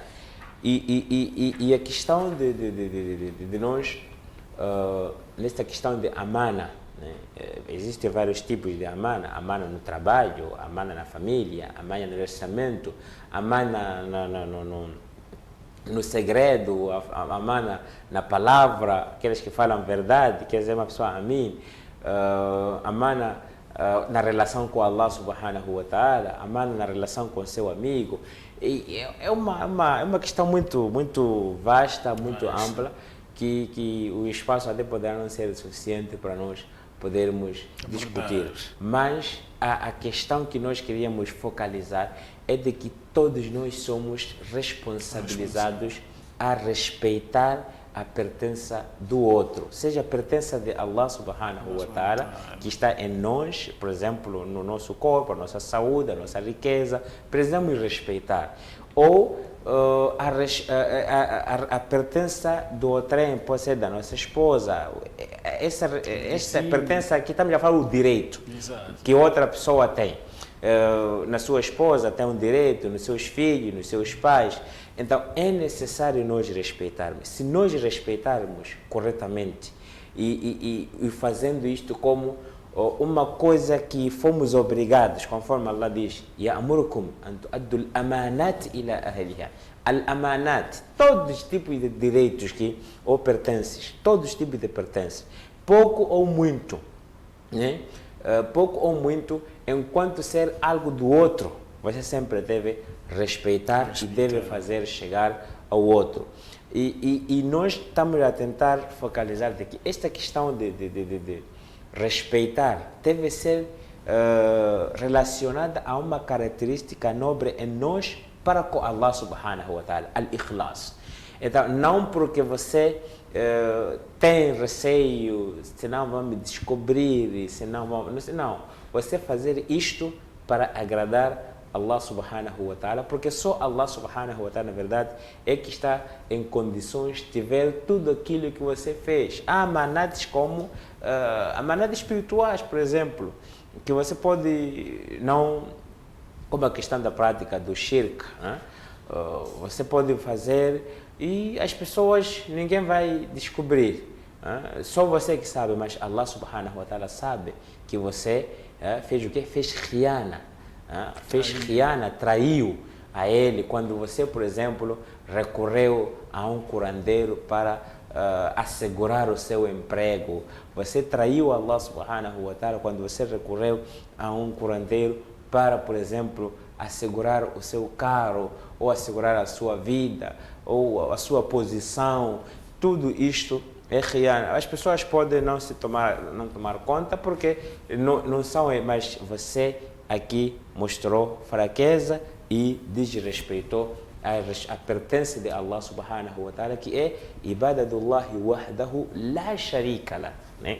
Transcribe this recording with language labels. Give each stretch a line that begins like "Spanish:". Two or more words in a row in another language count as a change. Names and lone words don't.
Portuguese: E a questão de nós, nesta questão de amana, né? Existem vários tipos de amana: amana no trabalho, amana na família, amana no orçamento, amana no segredo, amana na palavra, aqueles que falam verdade, quer dizer, uma pessoa amin, amana na relação com
Arabic: الله سبحانه وتعالى,
Portuguese: amana na relação com seu amigo. E é uma questão muito vasta, muito ampla, que o espaço até poderá não ser suficiente para nós podermos discutir. Mas a questão que nós queríamos focalizar é de que todos nós somos responsabilizados a respeitar a pertença do outro, seja a pertença de
Arabic: الله سبحانه وتعالى,
Portuguese: que está em nós, por exemplo, no nosso corpo, a nossa saúde, a nossa riqueza, precisamos respeitar. Ou a pertença do outrem, pode ser da nossa esposa, essa pertença aqui, estamos a falar o direito. Exato. Que outra pessoa tem. Na sua esposa tem um direito, nos seus filhos, nos seus pais. Então é necessário nós respeitarmos. Se nós respeitarmos corretamente e fazendo isto como uma coisa que fomos obrigados, conforme Allah diz:
Arabic: "يأمركم أن تؤدوا الأمانات إلى أهلها".
Portuguese: Al-amanat, todos os tipos de direitos ou pertences, todos os tipos de pertences, pouco ou muito, né? Pouco ou muito, enquanto ser algo do outro, você sempre deve respeitar e deve fazer chegar ao outro. E nós estamos a tentar focalizar de que esta questão de respeitar deve ser relacionada a uma característica nobre em nós para com
Arabic: الله سبحانه وتعالى,
Portuguese: al-ikhlas. Então, não porque você tem receio, senão vão me descobrir, senão vão... Não, você fazer isto para agradar
Arabic: الله سبحانه وتعالى,
Portuguese: porque só
Arabic: الله سبحانه وتعالى,
Portuguese: na verdade, é que está em condições de ver tudo aquilo que você fez. Há amanates como amanates espirituais, por exemplo, que você pode não... Como a questão da prática do shirk, né? Você pode fazer e as pessoas, ninguém vai descobrir. Só você que sabe, mas
Arabic: الله سبحانه وتعالى
Portuguese: sabe que você fez o quê? Fez khiana. Fez khiana, traiu a ele, quando você, por exemplo, recorreu a um curandeiro para assegurar o seu emprego. Você traiu
Arabic: الله سبحانه وتعالى
Portuguese: quando você recorreu a um curandeiro para, por exemplo, assegurar o seu carro, ou assegurar a sua vida, ou a sua posição. Tudo isto é khiana. As pessoas podem não tomar conta porque não são, mas você aqui mostrou fraqueza e desrespeitou a pertença de
Arabic: الله سبحانه وتعالى,
Portuguese: que é
Arabic: عبادة الله وحده لا شريك له,
Portuguese: né?